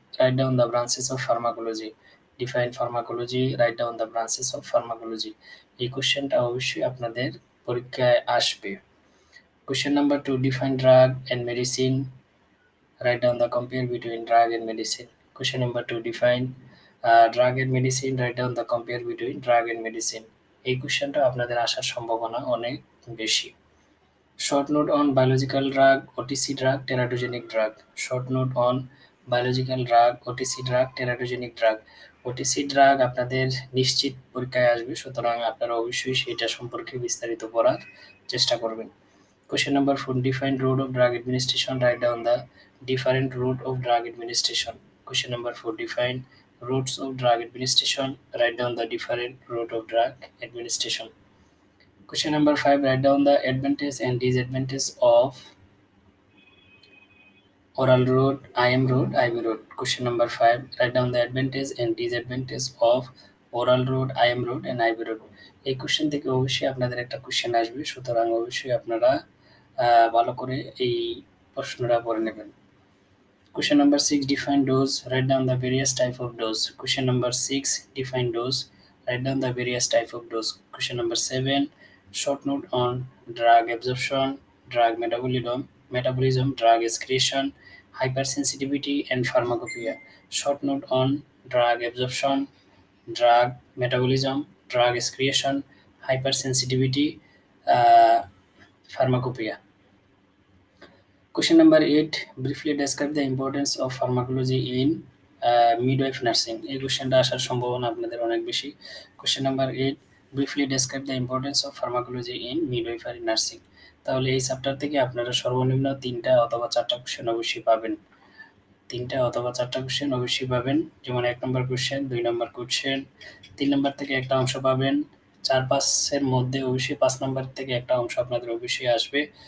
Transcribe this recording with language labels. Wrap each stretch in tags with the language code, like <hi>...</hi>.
<en>Write down the branches of pharmacology. Define pharmacology. Write down the branches of pharmacology.</en> <bn>এই কোশ্চেনটা অবশ্যই আপনাদের পরীক্ষায় আসবে।</bn> <en>Question number 2, define drug and medicine. Write down the compare between drug and medicine. Question number 2, define drug and medicine. Write down the compare between drug and medicine.</en> <bn>এই কোশ্চেনটা আপনাদের আসার সম্ভাবনা অনেক বেশি।</bn> <en>Short note on biological drug, OTC drug, teratogenic drug. Short note on biological drug, OTC drug, teratogenic drug.</en> <bn>OTC drug আপনাদের নিশ্চিত পরীক্ষায় আসবে, সুতরাং আপনারা অবশ্যই সেটা সম্পর্কে বিস্তারিত পড়ার চেষ্টা করবেন।</bn> <en>Question number 4, define route of drug administration. Write down the different route of drug administration. Question number 4, define routes of drug administration. Write down the different route of drug administration. Question number 5, write down the advantage and disadvantage of oral route, IM route, IV route. Question number 5, write down the advantage and disadvantage of oral route, IM route and IV route.</en> <bn>এই question থেকে অবশ্যই আপনাদের একটা question আসবে, সুতরাং অবশ্যই আপনারা ভালো করে এই প্রশ্নটা পড়ে নেবেন।</bn> <en>Question number 6, define dose. Write down the various type of dose. Question number 6, define dose. Write down the various type of dose. Question number 7, short note on drug absorption, drug metabolism, drug excretion, hypersensitivity and pharmacopoeia. Short note on drug absorption, drug metabolism, drug excretion, hypersensitivity, pharmacopoeia. Question number 8, briefly describe the importance of pharmacology in midwife nursing.</en> <bn>এই কোশ্চেনটা আসার সম্ভাবনা আপনাদের অনেক বেশি।</bn> <en>Question number 8, briefly describe the importance of pharmacology in midwifery nursing.</en> <bn>তাহলে এই chapter থেকে আপনারা সর্বনিম্ন 3টা অথবা 4টা কোশ্চেন অবশ্যই পাবেন। 3টা অথবা 4টা কোশ্চেন অবশ্যই পাবেন। যেমন 1 নম্বর কোশ্চেন, 2 নম্বর কোশ্চেন, 3 নম্বর থেকে একটা অংশ পাবেন। 4-5 এর মধ্যে অবশ্যই 5 নম্বর থেকে একটা অংশ আপনাদের অবশ্যই আসবে।</bn>